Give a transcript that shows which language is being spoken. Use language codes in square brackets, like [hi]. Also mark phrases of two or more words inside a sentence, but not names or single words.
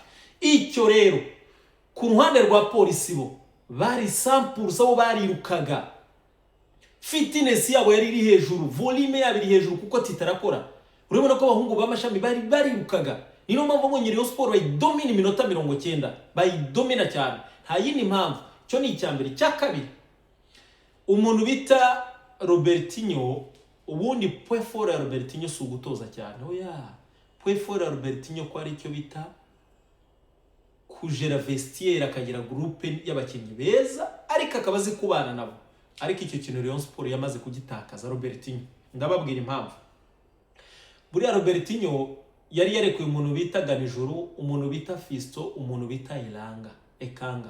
[rw] Icyo rero ku ruhande rwa Polisi bo bari 100% abo barirukaga, fitness yabo yari iri hejuru, volume yabo iri hejuru kuko titarakora. Urabona ko abahungu b'amashami bari barirukaga. Niyo mpamvu ngo Rayon Sport bayidomina iminota 90, bayidomina cyane. Nta yindi mpamvu. Cyo ni icyambere. Cya kabiri, umuntu bita Robertinho, ubundi [fr] point fort [rw] ya Robertinho si ugutoza cyane. Oya, [fr] point fort [rw] ya Robertinho ko ari cyo bita kujera vestiaire, akagira groupe y'abakinnyi beza ariko akabazi kubana nabo. Ariko icyo kintu Rayon Sport yamaze kugitakaza Robertinho. Ndababwira impamvu. Buriya Robertinho yari yarekuye umuntu bita Ganijuru, umuntu bita Fisto, umuntu bita Ekanga.